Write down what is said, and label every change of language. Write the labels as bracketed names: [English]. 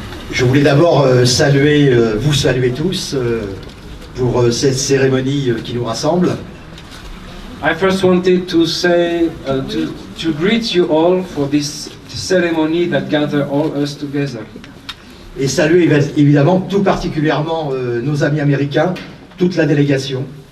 [French] Je voulais d'abord saluer, vous saluer tous pour cette cérémonie qui nous rassemble. [English] I first wanted to say, to greet you all for this ceremony that gather all us together. [French] Et saluer évidemment tout particulièrement nos amis américains, toute la délégation.